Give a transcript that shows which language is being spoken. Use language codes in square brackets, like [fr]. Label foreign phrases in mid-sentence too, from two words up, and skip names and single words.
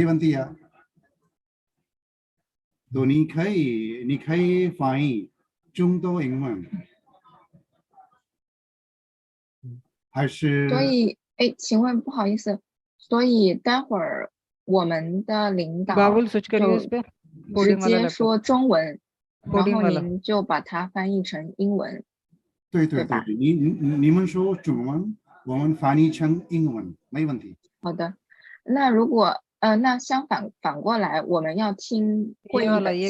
[zh] 没问题啊。你可以翻译中到英文，嗯，还是所以，哎，请问不好意思，所以待会儿我们的领导 [hi] बाबुल स्विच करिए इस [zh] 就 [hi] पे [zh] 直 [hi] कोडिंग वाला [zh] 接 [hi] लैपटॉप [zh] 说中文，然 [hi] कोडिंग [zh] 后 [hi] वाला [zh] 您就把它翻译成英文，对，对吧？你们说中文，我们翻译成英文，没问题。好的，那如果那反过来，我们要听 [hi] ये [zh] 会议 [hi] वाला [zh] 的 [hi] ये